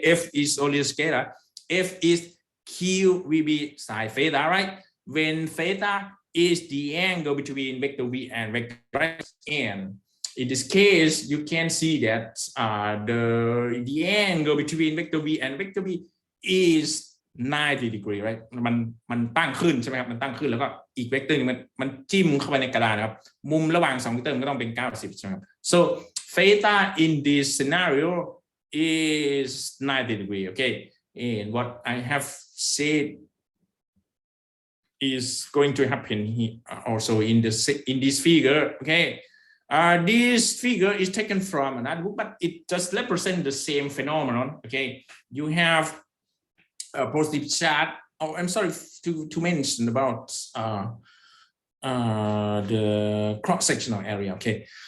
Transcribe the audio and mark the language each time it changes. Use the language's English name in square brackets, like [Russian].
[English] F is only a scalar. F is Q will be sine theta, right? When theta is the angle between vector v and vector x. And in this case, you can see that the angle between vector v and vector v is 90 degree, right? [Thai] มันตั้งขึ้นใช่ไหมครับมันตั้งขึ้นแล้วก็อีกเวกเตอร์นึงมันจิ้มเข้าไปในกระดานนะครับมุมระหว่าง2เวกเตอร์มันก็ต้องเป็น90ใช่ไหมครับ [English] so theta in this scenario is 90 degree, okay? And what I have said is going to happen here also in this figure, okay? This figure is taken from another book, but it just represents the same phenomenon, okay? You have a positive charge. Oh, I'm sorry to mention about the cross-sectional area, okay?